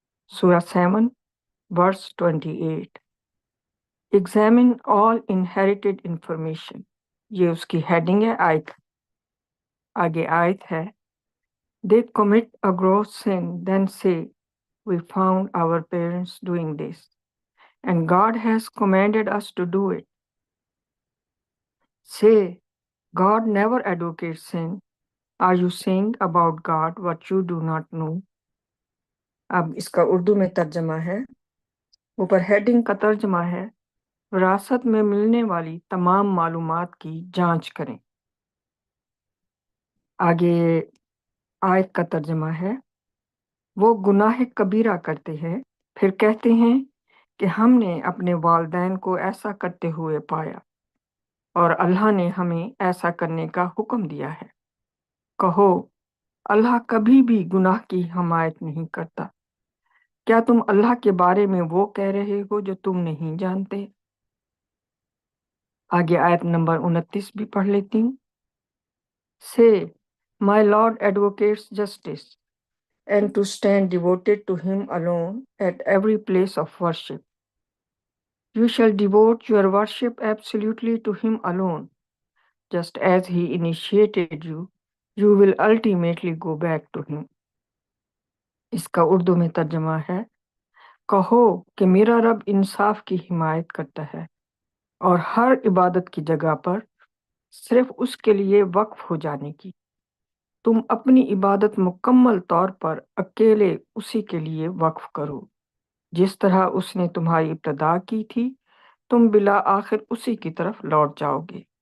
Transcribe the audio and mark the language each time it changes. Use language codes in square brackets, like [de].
[en] سورہ 7 verse 28۔ Examine all inherited information, [ur] یہ اس کی ہیڈنگ ہے۔ آگے آیت ہے، [en] They commit a gross sin, then say, We found our parents doing this, and God has commanded us to do it. Say, God never advocates sin. Are you saying about God what you do not know? [ur] اب اس کا اردو میں ترجمہ ہے، اوپر heading کا ترجمہ ہے، وراثت میں ملنے والی تمام معلومات کی جانچ کریں۔ آگے آیت کا ترجمہ ہے، وہ گناہ کبیرہ کرتے ہیں، پھر کہتے ہیں کہ ہم نے اپنے والدین کو ایسا کرتے ہوئے پایا اور اللہ نے ہمیں ایسا کرنے کا حکم دیا ہے۔ کہو، اللہ کبھی بھی گناہ کی حمایت نہیں کرتا۔ کیا تم اللہ کے بارے میں وہ کہہ رہے ہو جو تم نہیں جانتے؟ آگے آیت نمبر 29 بھی پڑھ لیتی ہوں۔ [en] Say, my Lord advocates justice, and to stand devoted to him alone at every place of worship. You shall devote your worship absolutely to him alone. Just as he initiated you, you will ultimately go back to him. [ur] اس کا اردو میں ترجمہ ہے، کہو کہ میرا رب انصاف کی حمایت کرتا ہے اور ہر عبادت کی جگہ پر صرف اس کے لیے وقف ہو جانے کی۔ تم اپنی عبادت مکمل طور پر اکیلے اسی کے لیے وقف کرو، جس طرح اس نے تمہاری ابتدا کی تھی، تم بالآخر اسی کی طرف لوٹ جاؤ گے۔